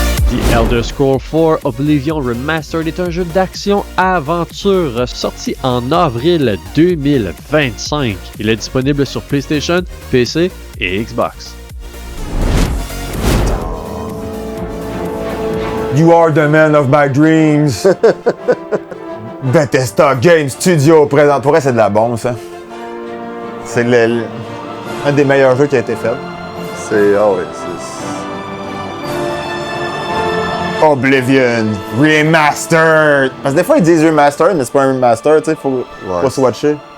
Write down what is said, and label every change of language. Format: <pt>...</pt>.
<fr>The Elder Scrolls 4 Oblivion Remastered est un jeu d'action-aventure sorti en avril 2025. Il est disponible sur PlayStation, PC et Xbox.</fr> <en>You are the man of my dreams.</en> <fr>Bethesda Game Studio présente. Pour vrai, c'est de la bombe, ça. C'est un des meilleurs jeux qui a été fait. C'est. Ah ouais, c'est. Oblivion Remastered. Parce que des fois, ils disent Remastered, mais c'est pas un remaster, tu sais, faut pas se watcher.</fr>